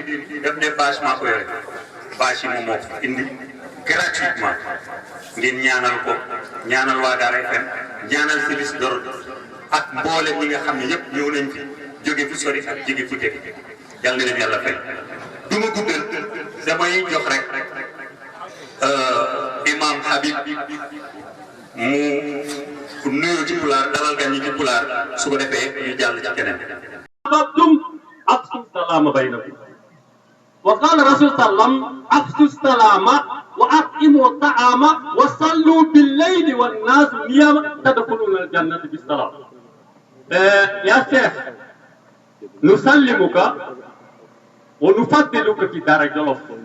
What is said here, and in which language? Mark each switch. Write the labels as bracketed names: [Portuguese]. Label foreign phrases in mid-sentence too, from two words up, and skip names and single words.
[Wolof] def ne bâche maa ko yore bâche yi moom moo ko indi gratuitement ngeen ñaanal ko ñaanal waa Daara FM ñaanal [French] service d'ordre [Wolof] ak mboolem ñi nga xam ne yëpp ñëw nañ fi jóge fu sori ak jóge fu jege yal na leen yàlla fay du ma guddal damay jox rek imam Habib mu nuyoo ci pulaar dalal gan ñi ci pulaar su ko defee ñu jàll ci keneen. [Arabic] أفشوا السلام بينكم وقال رسول الله صلى الله عليه وسلم أفشوا السلام وأطعموا الطعام وصلوا بالليل والناس نيام تدخلون الجنة بالسلام. يا شيخ نسلمك ونفضلك في دار جلوف.